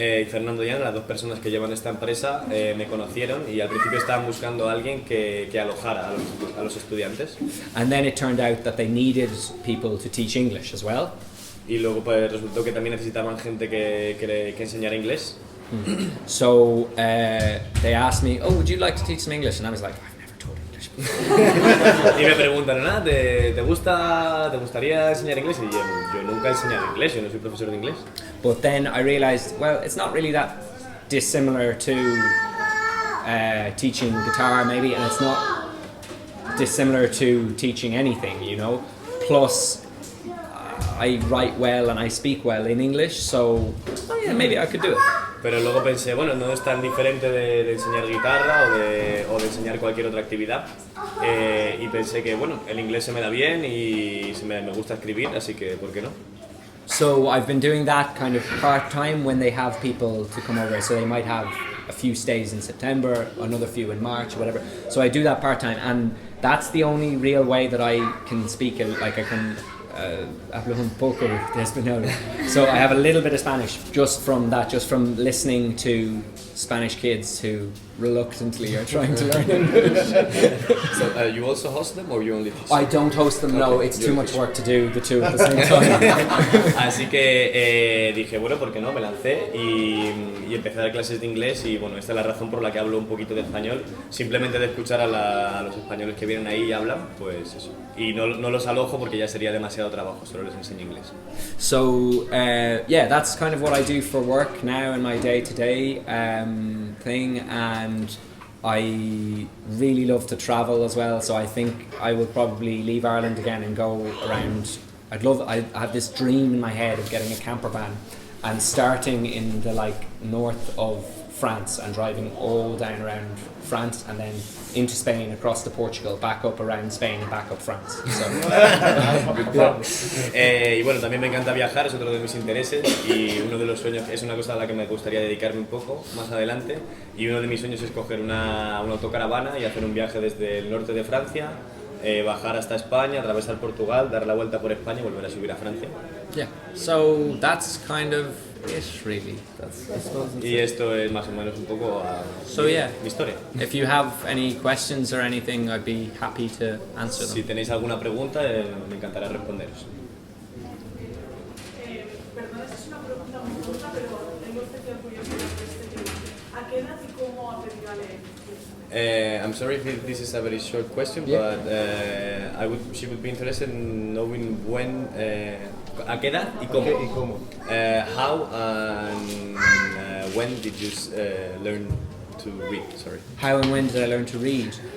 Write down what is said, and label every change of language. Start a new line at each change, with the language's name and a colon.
Spanish: Fernando y Ana, las 2 personas que llevan esta empresa, me conocieron, y al principio estaban buscando a alguien que alojara a los estudiantes.
English: And then it turned out that they needed people to teach English as well.
Spanish: Y luego pues resultó que también necesitaban gente que enseñara inglés.
English: So they asked me, "Oh, would you like to teach some English?" And I was like, "I've never taught English before."
Spanish: Y me preguntan, ¿te gustaría enseñar inglés? Y yo nunca he enseñado inglés, yo no soy profesor de inglés.
English: But then I realized, well, it's not really that dissimilar to teaching guitar, maybe, and it's not dissimilar to teaching anything, Plus, I write well and I speak well in English, so maybe I could do it.
Spanish: Pero luego pensé, bueno, no es tan diferente de enseñar guitarra o de enseñar cualquier otra actividad, y pensé que, bueno, el inglés se me da bien y me gusta escribir, así que, ¿por qué no?
English: So I've been doing that kind of part-time when they have people to come over, so they might have a few stays in September, another few in March, whatever. So I do that part-time, and that's the only real way that I can speak, like I can
Spanish: hablo un poco de español.
English: So I have a little bit of Spanish just from listening to Spanish kids who reluctantly are trying to learn English. So you also host them, or you only teach? I don't host them, no, it's too much work to do the two at the same time.
Spanish: Así que dije, bueno, ¿por qué no? Me lancé y empecé a dar clases de inglés, y bueno, esta es la razón por la que hablo un poquito de español. Simplemente de escuchar a los españoles que vienen ahí y hablan, pues eso. Y no los alojo porque ya sería demasiado trabajo, solo les enseño inglés.
English: So that's kind of what I do for work now in my day-to-day thing, and I really love to travel as well, so I think I will probably leave Ireland again and go around. I have this dream in my head of getting a camper van and starting in the north of France and driving all down around France and then into Spain, across to Portugal, back up around Spain and back up France. So,
Spanish: y bueno, también me encanta viajar, es otro de mis intereses y uno de los sueños, es una cosa a la que me gustaría dedicarme un poco más adelante, y uno de mis sueños es coger una autocaravana y hacer un viaje desde el norte de Francia, bajar hasta España, atravesar Portugal, dar la vuelta por España y volver a subir a Francia.
English: yeah, so that's kind of it really.
Spanish: Y esto es más o menos un poco
English: So, yeah.
Spanish: mi historia.
English: If you have any questions or anything, I'd be happy to answer them.
Spanish: Si tenéis alguna pregunta, me encantará responderos. Perdona si es una pregunta muy corta, pero tengo especial curiosidad de este tema. ¿A qué edad y cómo aprendió a leer?
English: I'm sorry if this is a very short question, Yeah. but she would be interested in knowing when,
Spanish: a qué edad y cómo. ¿Y cómo?
English: How and when did you learn to read? Sorry. How and when did I learn to read?